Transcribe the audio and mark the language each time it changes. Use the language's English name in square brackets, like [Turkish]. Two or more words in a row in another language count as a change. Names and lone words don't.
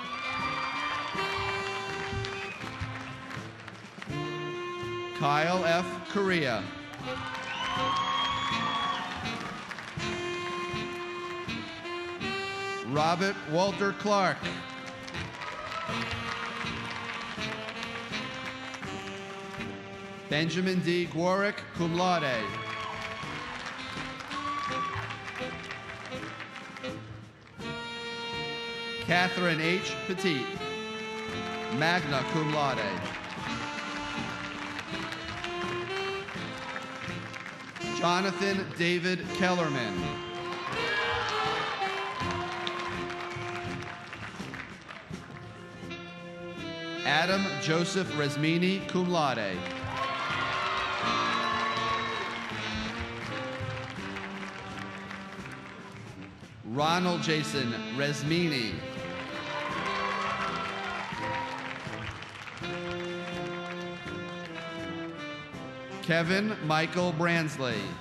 [English] Kyle F. Correa. Robert Walter Clark. Benjamin D. Gwarrick, [Latin] cum laude. [English] Catherine H. Petit, [Latin] magna cum laude. [English] Jonathan David Kellerman. Adam Joseph Resmini, [Latin] cum laude. [English] Ronald Jason Resmini. Kevin Michael Bransley.